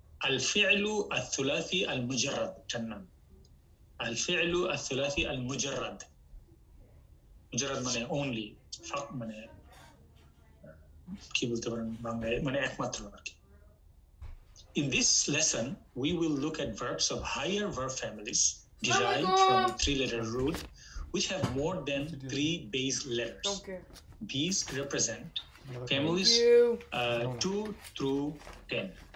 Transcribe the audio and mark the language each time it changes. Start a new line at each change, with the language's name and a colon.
Arabic: الفعل الثلاثي المجرد تنم. الفعل الثلاثي المجرد.
Bangla: مجرد মানে only, মানে কি বলতে পারেন বাংলায়, মানে একমাত্র আর কি।
English: In this lesson, we will look at verbs of higher verb families derived from a 3-letter root, which have more than 3 base letters. Okay. These represent families 2 through 10.